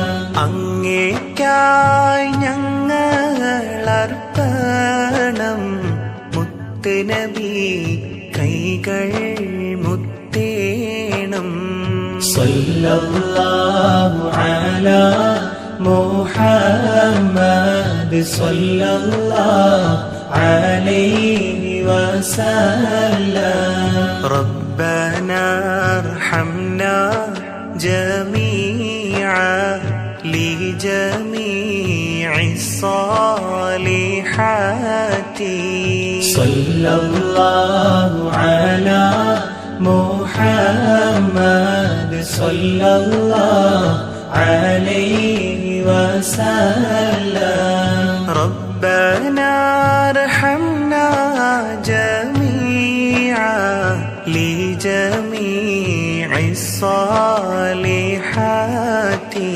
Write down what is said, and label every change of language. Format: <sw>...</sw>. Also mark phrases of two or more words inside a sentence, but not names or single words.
<ml>അങ്ങേയ്ക്കായി ഞങ്ങൾ അർപ്പണം മുത്ത് നബി കൈകൾ മുത്തേണം</ml> <ar>صلى الله على محمد صلى الله عليه وسلم ربنا ارحمنا جميعا لجميع الصالحات صلى الله على محمد صلى الله عليه وسلم ربنا ارحمنا جميعا لجميع الصالحات</ar>